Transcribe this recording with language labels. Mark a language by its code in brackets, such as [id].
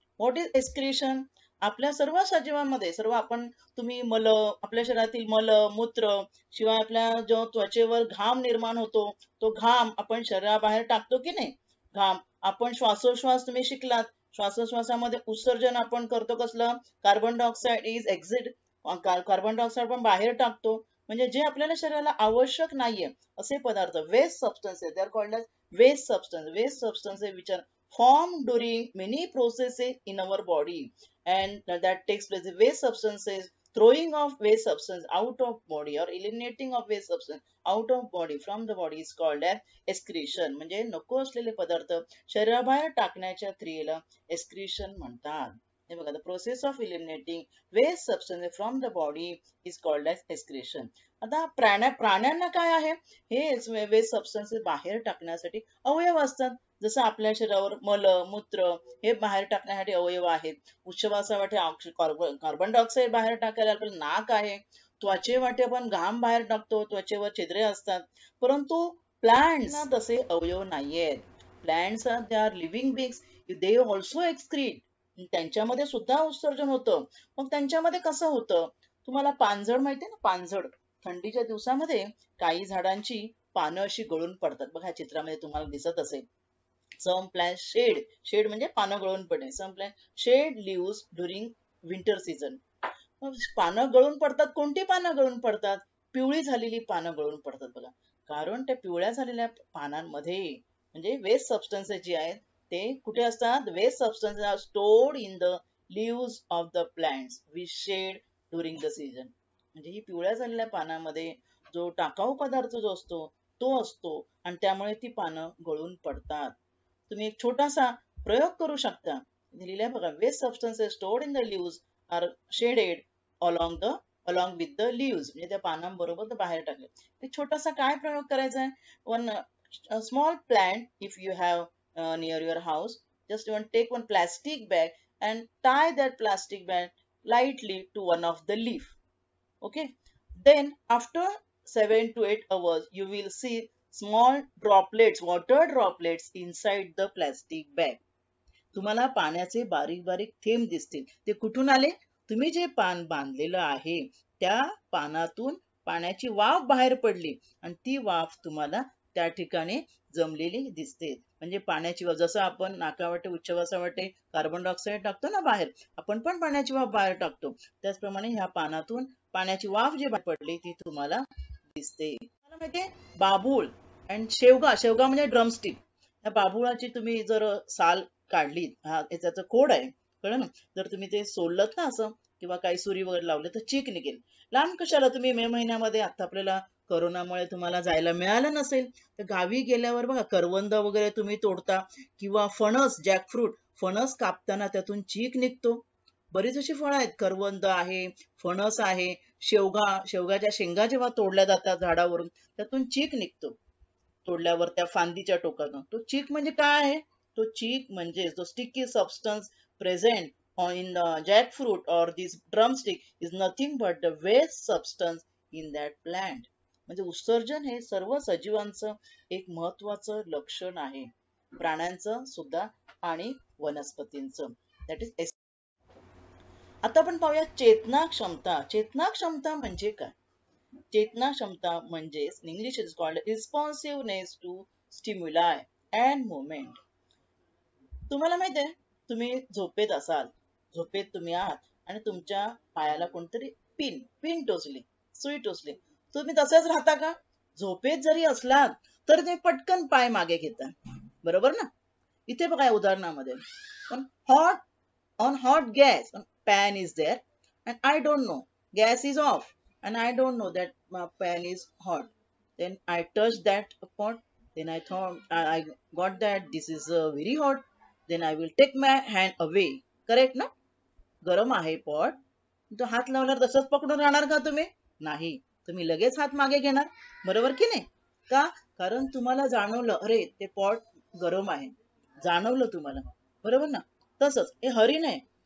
[en] What is excretion. [mr] आपल्या सर्व सजीवांमध्ये सर्व आपण तुम्ही मल, आपल्या शरीरातील मल मूत्र, शिवाय आपल्या जो त्वचेवर घाम निर्माण होतो तो घाम आपण शरीराबाहेर टाकतो की नाही. घाम आपण श्वासोश्वास तुम्ही शिकलात, श्वासोश्वासामध्ये उत्सर्जन आपण करतो कसलं, [en] Carbon dioxide is exit. [mr] Carbon dioxide पण बाहेर टाकतो. म्हणजे जे आपल्याला शरीराला आवश्यक नाहीये असे पदार्थ, waste substances, [en] They are called as waste substance. Waste substances which are formed during many processes in our body and that takes place. Waste substances, throwing of waste substance out of body or eliminating of waste substance out of body from the body is called as excretion. [mr] म्हणजे नको असलेले पदार्थ शरीराबाहेर टाकण्याच्या क्रियेला excretion म्हणतात. हे बघा, [en] the process of eliminating waste substances from the body is called as excretion. [mr] आता प्राण्यांना काय आहे, हे वेस्ट सबस्टन्सेस बाहेर टाकण्यासाठी अवयव असतात. जसं आपल्या शरीरावर मल मूत्र हे बाहेर टाकण्यासाठी अवयव आहेत. उच्छवासासाठी कार्बन डायऑक्साइड बाहेर टाकायला आपलं नाक आहे. त्वचेवाटे आपण घाम बाहेर टाकतो, त्वचेवर छिद्रे असतात. परंतु प्लांट्सना तसे अवयव नाहीयेत. [en] Plants are, they are living beings, they also excrete. [mr] त्यांच्यामध्ये सुद्धा उत्सर्जन होतं. मग त्यांच्यामध्ये कसं होतं, तुम्हाला पानझड माहितीये ना. पानझड, थंडीच्या दिवसामध्ये काही झाडांची पानं अशी गळून पडतात बघा, चित्रामध्ये तुम्हाला दिसत असेल. [en] some plant shed [mr] म्हणजे पानं गळून पडणे. [en] Some plant shed leaves during winter season. [mr] पानं गळून पडतात. कोणती पानं गळून पडतात? पिवळी झालेली पानं गळून पडतात बघा. कारण त्या पिवळ्या झालेल्या पानांमध्ये म्हणजे वेस्ट सबस्टन्सेस जे आहेत ते कुठे असतात? [en] Waste substances are stored in the leaves of the plants which shed during the season. [mr] म्हणजे ही पिवळ्या झालेल्या पानामध्ये जो टाकाऊ पदार्थ जो असतो तो असतो आणि त्यामुळे ती पानं गळून पडतात. तुम्ही एक छोटासा प्रयोग करू शकता. लिहिलंय बघा, [en] Waste substances stored in the leaves are shedded along with the leaves. [mr] म्हणजे त्या पानांबरोबर ते बाहेर टाकले. एक छोटासा काय प्रयोग करायचा आहे? [en] One small plant if you have near your house, just you want take one plastic bag and tie that plastic bag lightly to one of the leaf. Okay, then after 7 to 8 hours you will see small droplets, water droplets inside the plastic bag. [mr] तुम्हाला पाण्याचे बारीक बारीक थेंब दिसतील. ते कुठून आले? तुम्ही जे पान बांधलेलं आहे त्या पानातून पाण्याची वाफ बाहेर पडली आणि ती वाफ तुम्हाला त्या ठिकाणी जमलेली दिसते. म्हणजे पाण्याची वाफ, जसं आपण नाकावाटे उच्छवासावाटे कार्बन डायऑक्साईड टाकतो ना बाहेर, आपण पण पाण्याची वाफ बाहेर टाकतो. त्याचप्रमाणे ह्या पानातून पाण्याची वाफ जी बाहेर पडली ती तुम्हाला दिसते. मला माहितीये बाबूळ आणि शेवगा म्हणजे ड्रमस्टिक. त्या बाबुळाची तुम्ही जर साल काढली, हा याचा कोड आहे, कळलं ना? जर तुम्ही ते सोललत ना असं किंवा काही सुरी वगैरे लावले तर चीक निघेल. लांब कशाला? तुम्ही मे महिन्यामध्ये आता आपल्याला करोनामुळे तुम्हाला जायला मिळालं नसेल तर गावी गेल्यावर बघा करवंद वगैरे तुम्ही तोडता किंवा फणस, जॅकफ्रूट, फणस कापताना त्यातून चीक निघतो. बरीच अशी फळं आहेत, करवंद आहे, फणस आहे, शेवगाच्या शेंगा जेव्हा तोडल्या जातात झाडावरून त्यातून चीक निघतो. तोडल्यावर त्या फांदीच्या टोकातून तो चीक म्हणजे काय आहे? तो चीक म्हणजे जो [en] Sticky substance present in the jackfruit or this drumstick is nothing but the waste substance in that plant. [mr] म्हणजे उत्सर्जन हे सर्व सजीवांचं एक महत्वाचं लक्षण आहे, प्राण्यांचं सुद्धा आणि वनस्पतींचं. [en] That is. [mr] आता आपण पाहूया चेतना क्षमता. चेतना क्षमता म्हणजे काय? चेतना क्षमता म्हणजे [en] English is called [mr] रिस्पॉन्सिव्हनेस to stimuli and movement. तुम्हाला माहित आहे, तुम्ही झोपेत असाल, झोपेत तुम्ही आहात आणि तुमच्या पायाला कोणतरी पिन टोचली, सुई टोचली, तुम्ही तसेच राहता का? झोपेत जरी असलात तर ते पटकन पाय मागे घेता, बरोबर ना? इथे बघा उदाहरणामध्ये [en] Hot on hot gas pan is there and I don't know, gas is off and I don't know that my pan is hot. Then I touched that pot, then I thought I got that this is very hot, then I will take my hand away. Correct ना? [mr] गरम आहे pot, तो हात लावल्यावर तसंच पकडून राहणार का तुम्ही? नाही, तुम्ही लगेच हात मागे घेणार, बरोबर की नाही? का? कारण तुम्हाला जाणवलं अरे ते पॉट गरम आहे, जाणवलं तुम्हाला, बरोबर ना? तसंच हे हरिण आहे.